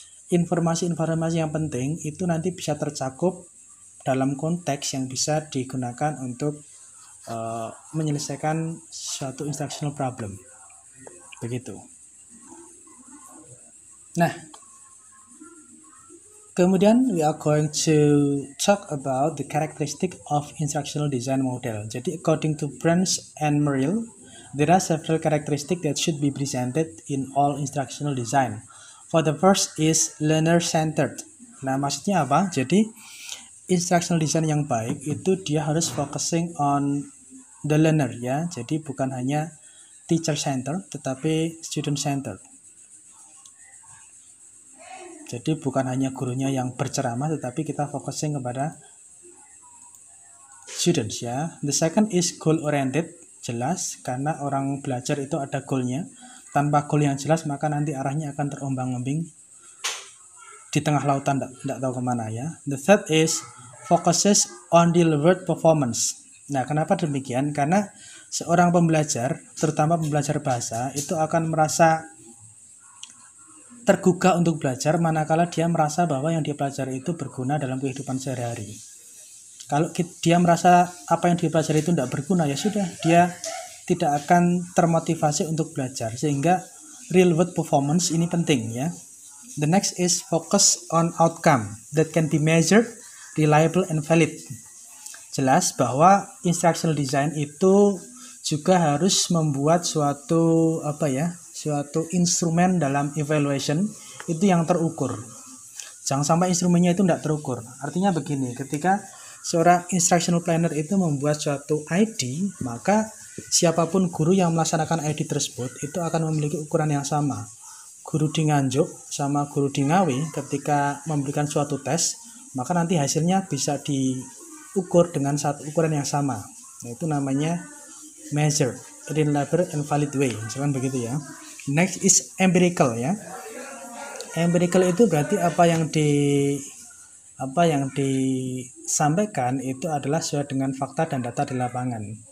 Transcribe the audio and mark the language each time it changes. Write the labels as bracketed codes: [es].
[id] informasi-informasi yang penting itu nanti bisa tercakup dalam konteks yang bisa digunakan untuk menyelesaikan suatu instructional problem. Begitu. Nah, kemudian [en] we are going to talk about the characteristic of instructional design model. Jadi according to Branch and Merrill, there are several characteristics that should be presented in all instructional design. For the first is learner-centered. [id] Nah, maksudnya apa? Jadi instructional design yang baik itu dia harus [en] focusing on the learner [id] ya. Jadi bukan hanya teacher-centered tetapi student-centered. Jadi bukan hanya gurunya yang berceramah, tetapi kita focusing kepada students ya. [en] The second is goal oriented, [id] jelas karena orang belajar itu ada goalnya. Tanpa goal yang jelas maka nanti arahnya akan terombang-ambing di tengah lautan, tidak tahu kemana ya. [en] The third is focuses on delivered performance. [id] Nah, kenapa demikian? Karena seorang pembelajar, terutama pembelajar bahasa, itu akan merasa tergugah untuk belajar manakala dia merasa bahwa yang dia pelajari itu berguna dalam kehidupan sehari-hari. Kalau dia merasa apa yang dia pelajari itu tidak berguna, ya sudah, dia tidak akan termotivasi untuk belajar. Sehingga real world performance ini penting ya. [en] The next is focus on outcome that can be measured, reliable and valid. [id] Jelas bahwa instructional design itu juga harus membuat suatu suatu instrumen dalam evaluation itu yang terukur. Jangan sampai instrumennya itu tidak terukur. Artinya begini, ketika seorang instructional planner itu membuat suatu ID, maka siapapun guru yang melaksanakan ID tersebut itu akan memiliki ukuran yang sama. Guru di Nganjuk sama guru di Ngawi ketika memberikan suatu tes, maka nanti hasilnya bisa diukur dengan satu ukuran yang sama. Yaitu namanya [en] measure, reliable and valid way. [id] Misalkan begitu ya. [en] Next is empirical [id] ya. Empirical itu berarti apa yang disampaikan itu adalah sesuai dengan fakta dan data di lapangan.